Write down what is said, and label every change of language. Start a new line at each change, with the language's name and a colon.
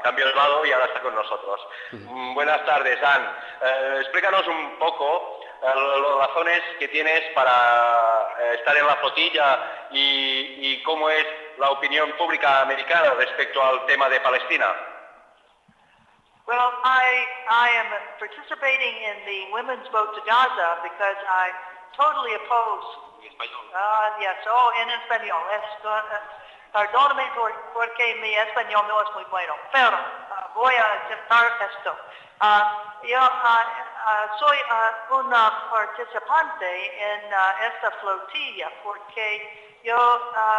Spanish: Cambió de lado y ahora está con nosotros. Buenas tardes, Anne. Explícanos un poco las razones que tienes para estar en la flotilla y cómo es la opinión pública americana respecto al tema de Palestina.
English: Well, I am participating in the Women's Vote to Gaza because I totally oppose.
Spanish: En español. Perdóname porque mi español no es muy bueno, pero voy a intentar esto. Yo soy una participante en esta flotilla porque yo